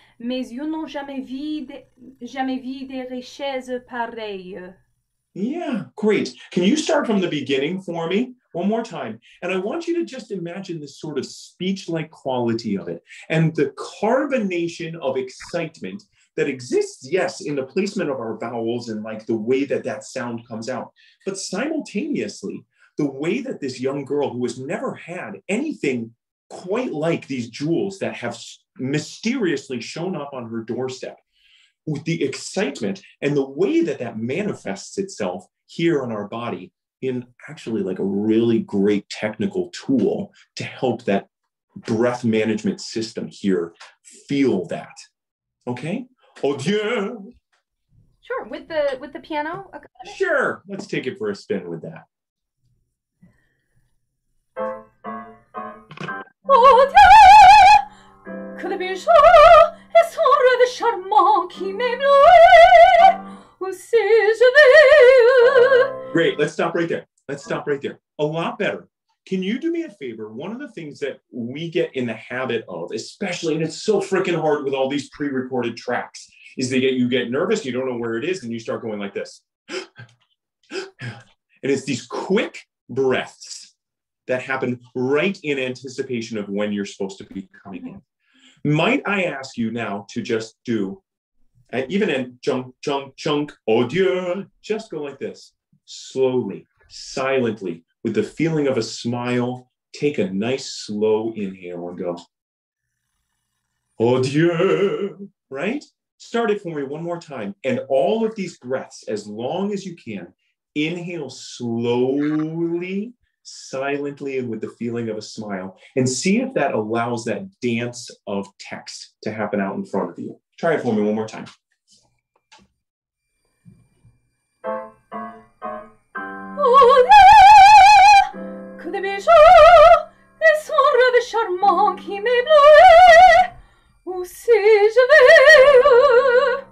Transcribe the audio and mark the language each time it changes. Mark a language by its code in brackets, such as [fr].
[fr] Mes yeux n'ont jamais vu des richesses pareilles. [en] Yeah, great. Can you start from the beginning for me? One more time. And I want you to just imagine this sort of speech-like quality of it and the carbonation of excitement that exists, yes, in the placement of our vowels and like the way that that sound comes out, but simultaneously, the way that this young girl who has never had anything quite like these jewels that have mysteriously shown up on her doorstep, with the excitement and the way that that manifests itself here on our body in actually like a really great technical tool to help that breath management system here feel that. Okay? [fr] Oh Dieu! [en] Sure, with the piano? Okay. Sure, let's take it for a spin with that. [fr] Oh Dieu, que de bijoux et son rêve charmant qui m'éblouit, ou si je veille. [en] Great, let's stop right there. Let's stop right there. A lot better. Can you do me a favor? One of the things that we get in the habit of, especially, and it's so freaking hard with all these pre-recorded tracks, is that you get nervous, you don't know where it is, and you start going like this. And it's these quick breaths that happen right in anticipation of when you're supposed to be coming in. Might I ask you now to just do, even in chunk, chunk, chunk, [fr] oh Dieu, [en] just go like this, slowly, silently, with the feeling of a smile. Take a nice slow inhale and go, [fr] oh Dieu, [en] right? Start it for me one more time. And all of these breaths, as long as you can, inhale slowly, silently, and with the feeling of a smile, and see if that allows that dance of text to happen out in front of you. Try it for me one more time. [fr] Oh là, que de bijou, et son rêve charmant qui m'éblouit, ou si je vais.